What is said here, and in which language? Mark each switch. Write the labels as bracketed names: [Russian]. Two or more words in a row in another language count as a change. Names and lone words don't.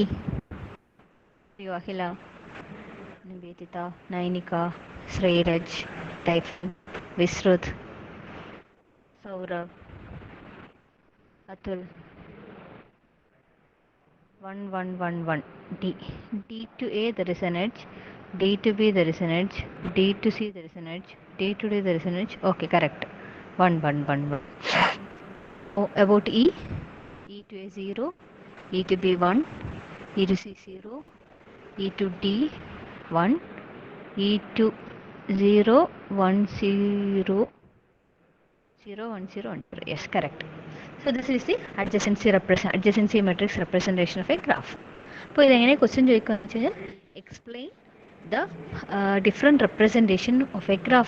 [English] You, Ahila, Nivedita, Nainika, Sriraj, Typhon, Visruth, Saurav, Atul. 1, 1, 1, 1. D. D to A, there is an edge. D to B, there is an edge. D to C, there is an edge. D to D, there is an edge. Okay, correct. 1, 1, 1, 1. Oh, about E? E to A, 0. E to B, 1. E to C, 0. E to D, 1. E to 0, 1, 0. 0, 1, 0, 1, 0. Yes, correct. So this is the adjacency matrix representation of a graph. So this question explain the different representation of a graph.